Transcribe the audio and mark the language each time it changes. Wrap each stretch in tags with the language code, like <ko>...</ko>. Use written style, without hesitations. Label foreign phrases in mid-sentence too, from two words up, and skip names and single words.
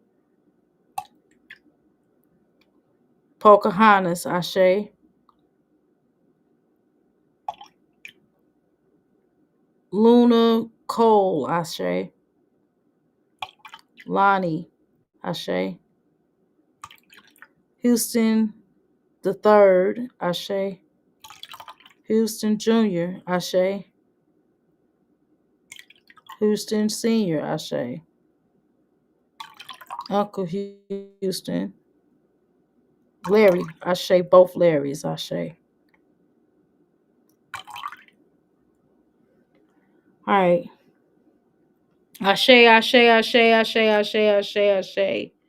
<en>Pocahontas, Ashe. Luna Cole, Ashe. Lonnie, Ashe. Houston the Third, Ashe. Houston Jr., Ashe. Houston Sr., Ashe. Uncle Houston. Larry, Ashe. Both Larrys, Ashe. All right. Ashe, Ashe, Ashe, Ashe, Ashe, Ashe, Ashe.</en>